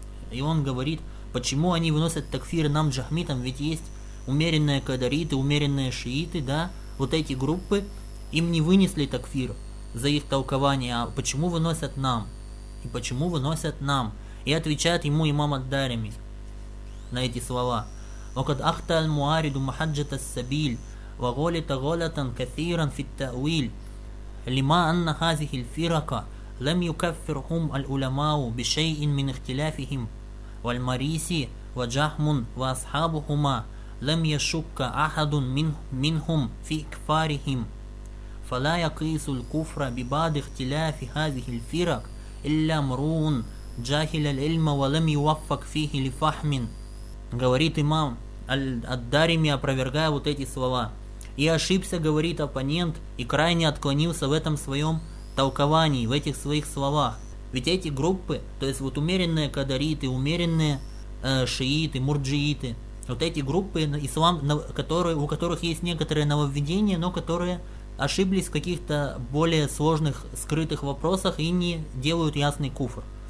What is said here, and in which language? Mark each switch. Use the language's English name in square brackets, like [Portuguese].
[Russian] И он говорит, почему они выносят такфир нам джахмитам, ведь есть умеренные кадариты, умеренные шииты, да, вот эти группы, им не вынесли такфир за их толкование, а почему выносят нам? И почему выносят нам? И отвечает ему имам ад-Дарими на эти слова. [Arabic] وقد أخطى المعارض محجة السبيل وغلط غلطا كثيرا في التأويل لما أن هذه الفرقة لم يكفرهم العلماء بشيء من اختلافهم والمريسي وجهم وأصحابهما لم يشك أحد منهم في كفارهم فلا يقيس الكفر ببعض اختلاف هذه الفرق إلا مرون جاهل العلم ولم يوفق فيه لفهم. [Russian] Говорит имам ад-Дарими, опровергая вот эти слова. И ошибся, говорит оппонент, и крайне отклонился в этом своем толковании, в этих своих словах. Ведь эти группы, то есть вот умеренные кадариты, умеренные шииты, мурджииты, вот эти группы, ислам, которые, у которых есть некоторые нововведения, но которые ошиблись в каких-то более сложных, скрытых вопросах и не делают ясный куфр.